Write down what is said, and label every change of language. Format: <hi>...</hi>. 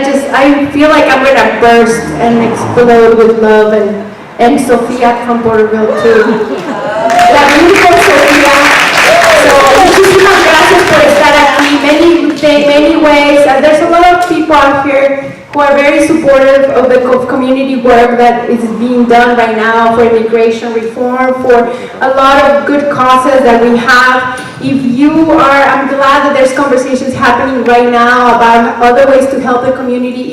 <en>I feel like I'm gonna burst and explode with love, and Sofia from Porterville too. La beautiful Sofia.</en> <es>So, muchísimas gracias por estar aquí.</es> <en>Many ways. There's a lot of people out here who are very supportive of the community work that is being done right now for immigration reform, for a lot of good causes that we have. If you are, I'm glad that there's conversations happening right now about other ways to help the community.</en>